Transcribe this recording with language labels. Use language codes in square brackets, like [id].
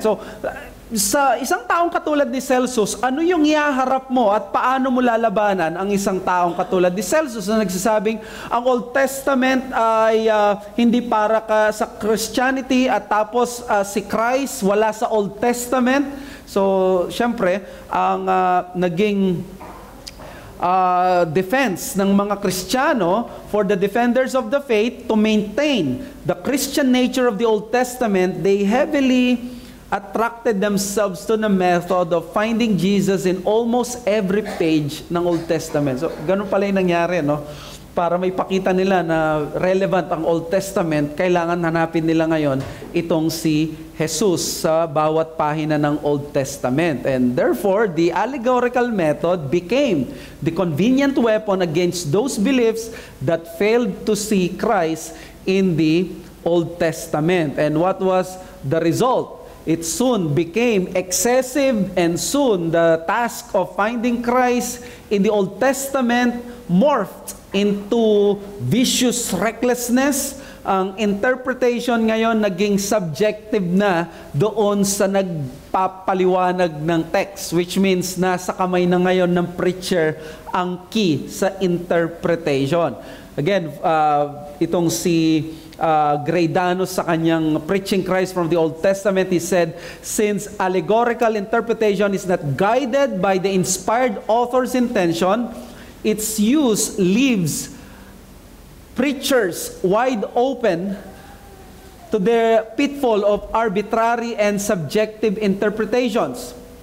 [tl] So, sa isang taong katulad ni Celsus, ano yung ihaharap mo at paano mo lalabanan ang isang taong katulad ni Celsus na nagsasabing ang Old Testament ay hindi para sa Christianity at tapos si Christ wala sa Old Testament? So, syempre, ang naging defense ng mga Kristiyano [en] for the defenders of the faith to maintain the Christian nature of the Old Testament, they heavily attracted themselves to the method of finding Jesus in almost every page ng Old Testament. [tl] So, ganun pala yung nangyari, no? Para may pakita nila na relevant ang Old Testament, kailangan hanapin nila ngayon itong si Jesus sa bawat pahina ng Old Testament. [en] And therefore, the allegorical method became the convenient weapon against those beliefs that failed to see Christ in the Old Testament. And what was the result? It soon became excessive, and soon the task of finding Christ in the Old Testament morphed into vicious recklessness. [tl] Ang interpretation ngayon naging subjective na doon sa nagpapaliwanag ng text, [en] which means [tl] nasa kamay na ngayon ng preacher ang key sa interpretation. [en] Again, [tl] itong si Gradanos sa kanyang [en] Preaching Christ from the Old Testament, he said, since allegorical interpretation is not guided by the inspired author's intention, its use leaves preachers wide open to the pitfall of arbitrary and subjective interpretations.